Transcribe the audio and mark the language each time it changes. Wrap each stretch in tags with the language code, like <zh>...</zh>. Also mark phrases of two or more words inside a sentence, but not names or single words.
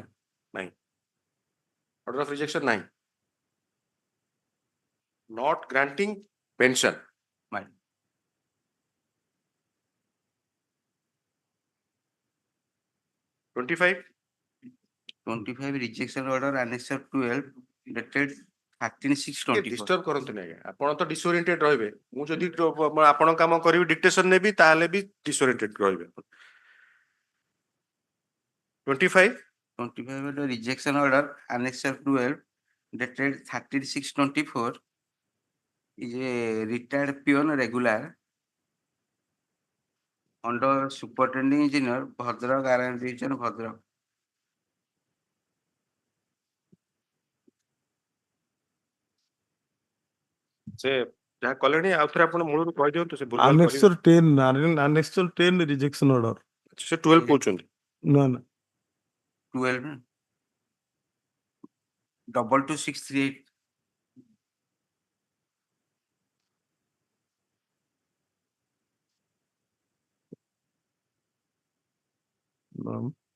<en>Nine. Order of rejection 9. Not granting pension. My 25. 25 rejection order annexure 12 dated 13/6/24.</en> <or>Disturb କରନ୍ତୁ ନାହିଁ ଆଜ୍ଞା। ଆପଣ ତ disoriented ରହିବେ। ମୁଁ ଯଦି ଆପଣଙ୍କ କାମ କରିବି dictation ନେବି ତାହେଲେ ବି disoriented ରହିବେ।</or> <en>25. 25 rejection order annexure 12 dated 13/6/24 is a retired peon regular under superintending engineer Bhadrak RM division Bhadrak.</en> <or>ସେ ଯାହା କଲେଣି ଆଉ ଥରେ ଆପଣ ମୂଳରୁ କହିଦିଅନ୍ତୁ ସେ ଭୁଲଭାଲ</or> <en>Annexure 10, Annexure 10 rejection order.</en> <or>ସେ 12 କହୁଛନ୍ତି।</or> <en>No, no. 12 22638. No.</en>